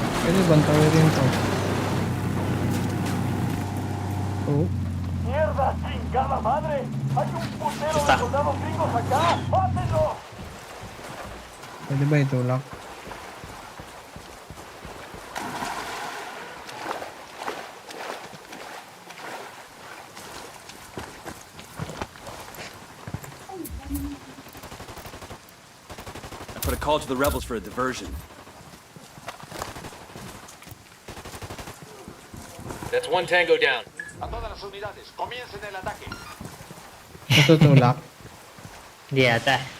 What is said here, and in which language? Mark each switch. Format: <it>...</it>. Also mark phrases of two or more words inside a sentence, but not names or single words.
<tl>Pwede bang tawirin to? Oh.</tl> <es>¡Mierda, chingada madre! ¡Hay un putero de soldados gringos acá! ¡Mátenlo!</es> <tl>Pwede ba itulak?</tl> <en>I put a call to the rebels for a diversion. That's one tango down.</en> <es>A todas las unidades, comiencen el ataque.</es> <tl>Natutulak? Hindi yata.</tl>